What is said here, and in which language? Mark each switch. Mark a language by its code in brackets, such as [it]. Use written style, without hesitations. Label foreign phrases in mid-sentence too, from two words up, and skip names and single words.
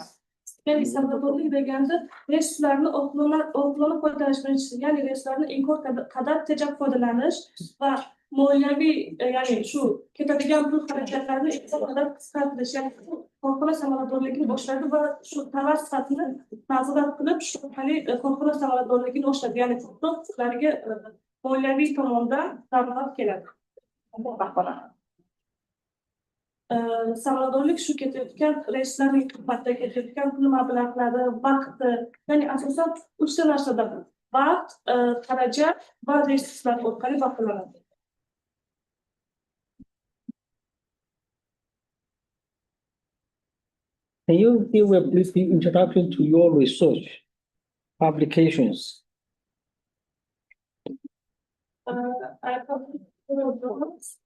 [uz] Yani samaradorlik deganda resurslarni oqilona foydalanish birinchisi, ya'ni resurslarni imkon qadar tejab foydalanish va moliyaviy ya'ni shu ketadigan pul xarajatlarni imkon qadar qisqartirish, ya'ni korxona samaradorligini oshiradi va shu tovar sifatini nazorat qilib, shu orqali korxona samaradorligini oshiradi, ya'ni ko'proq ularga moliyaviy tomondan daromad keladi. Samaradorlik shu ketayotgan reyslarning qimmatda ketayotgan pul mablag'lari, vaqti, ya'ni asosan uchta narsada vaqt, xarajat va resurslar orqali baholanadi. [en] Can you give a brief introduction to your research publications? I published several journals.